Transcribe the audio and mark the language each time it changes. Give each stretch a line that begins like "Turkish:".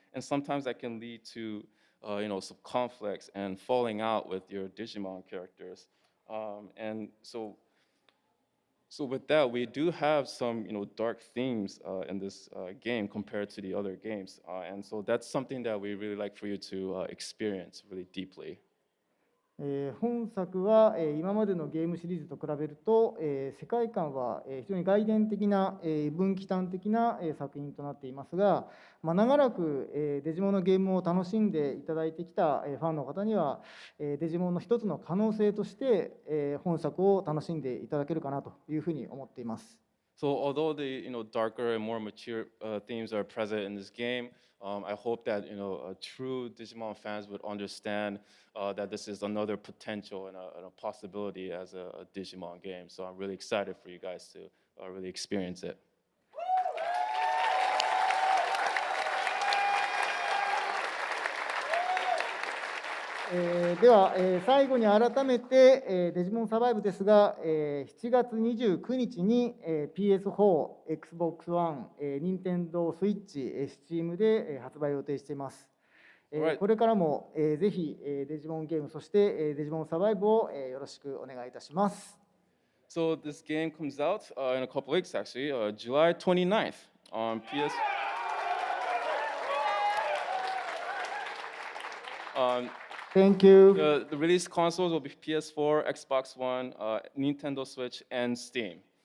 English: And sometimes that can lead to, some conflicts and falling out with your Digimon characters. And so with that, we do have some, dark themes in this game compared to the other games. And so that's something that we really like for you to experience really deeply.
Japanese: 本作は今までのゲームシリーズと比べると世界観は非常に外伝的な分岐端的な作品となっていますが、長らくデジモンのゲームを楽しんでいただいてきたファンの方にはデジモンの一つの可能性として本作を楽しんでいただけるかなというふうに思っています。
English: So although the darker and more mature themes are present in this game, I hope that true Digimon fans would understand that this is another potential and a possibility as a Digimon game. So I'm really excited for you guys to really experience it.
Japanese: では、最後に改めて、デジモンサバイブですが、7月29日に、PS4、Xbox One、Nintendo Switch、Steam で、発売を予定しています。
English: Alright.
Japanese: これからも、ぜひ、デジモンゲーム、そして、デジモンサバイブを、よろしくお願いいたします。
English: So this game comes out in a couple weeks, actually, July 29th on PS. Thank you. The release consoles will be PS4, Xbox One, Nintendo Switch, and Steam.